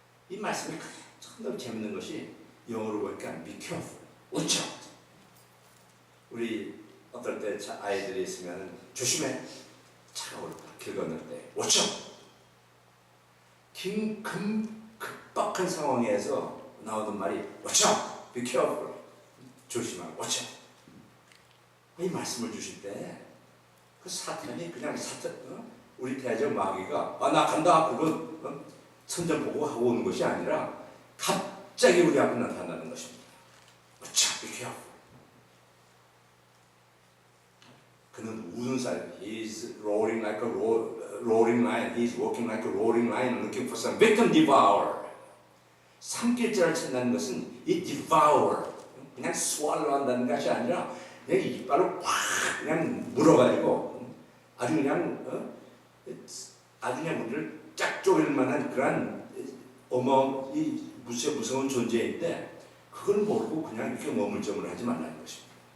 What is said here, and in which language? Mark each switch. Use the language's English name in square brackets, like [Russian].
[Korean] 이 말씀이 참 재밌는 것이 영어로 보니까 [English] be careful, watch out. [Korean] 우리 어떨 때 아이들이 있으면 조심해, 차가 올까, 길 건널 때 [English] watch out. [Korean] 급박한 상황에서 나오는 말이 [English] watch out, be careful, [Korean] 조심하라, [English] watch out. [Korean] 이 말씀을 주실 때 그 사탄이 그냥 우리 대적 마귀가 나 간다 그건 선전 보고 하고 오는 것이 아니라 갑자기 우리 앞에 나타나는 것입니다. [English] watch out, be careful. [Korean] 그는 우는 사람, [English] he is roaring like a roaring lion, he is walking like a roaring lion, looking for some victim devour. [Korean] 삼킬 자를 찾는 것은 이 devour, 그냥 swallow 한다는 것이 아니라 그냥 이빨로 확 그냥 물어가지고 아주 그냥 우리를 짝 쪼갤 만한 그런 이 무서운 존재인데, 그걸 모르고 그냥 이렇게 머물점을 하지 말라는 것입니다.